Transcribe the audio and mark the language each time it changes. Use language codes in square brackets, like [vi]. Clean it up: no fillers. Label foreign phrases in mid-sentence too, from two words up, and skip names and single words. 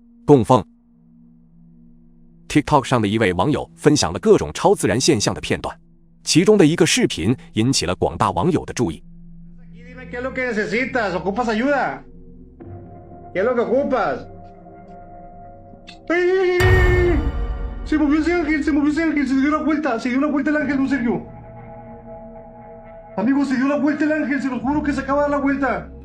[zh] 供奉。TikTok 上的一位网友分享了各种超自然现象的片段，其中的一个视频引起了广大网友的注意。 [es] Dime qué es lo que necesitas, ¿ocupas ayuda? ¿Qué es lo que ocupas? ¡Ay! Se movió ese ángel, se movió ese ángel, se dio la vuelta el ángel, don Sergio. Amigos, se dio la vuelta el ángel, se los juro que se acaba de dar la vuelta.